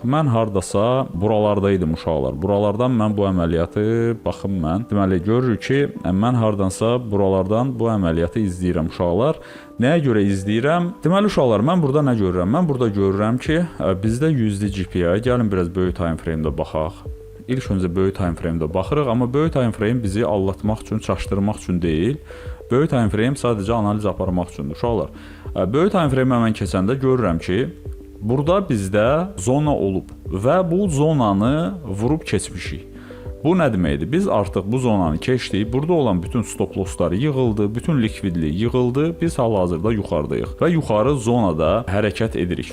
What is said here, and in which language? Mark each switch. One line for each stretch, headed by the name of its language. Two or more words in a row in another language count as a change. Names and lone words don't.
Azerbaijani: Mən hardasa buralardaydım uşaqlar. Buralardan mən bu əməliyyatı, baxın mən. Deməli, görürük ki, mən hardansa buralardan bu əməliyyatı izləyirəm uşaqlar. Nəyə görə izləyirəm? Deməli uşaqlar, mən burada nə görürəm? Mən burada görürəm ki, bizdə USD GPI, gəlin biraz böyük
English: time frame-
Azerbaijani: də baxaq. İlk öncə böyük
English: time frame-
Azerbaijani: də baxırıq, amma böyük
English: time frame
Azerbaijani: bizi allatmaq üçün, çaşdırmaq üçün deyil. Böyük
English: time frame
Azerbaijani: sadəcə analiz aparmaq üçündür uşaqlar. Böyük
English: time frame-
Azerbaijani: ə mən keçəndə görürəm ki, burada bizdə zona olub və bu zonanı vurub keçmişik. Bu nə deməkdir? Biz artıq bu zonanı keçdik. Burada olan bütün
English: stop lossları
Azerbaijani: yığıldı, bütün likvidlik yığıldı. Biz hal-hazırda yuxarıdayıq və yuxarı zonada hərəkət edirik.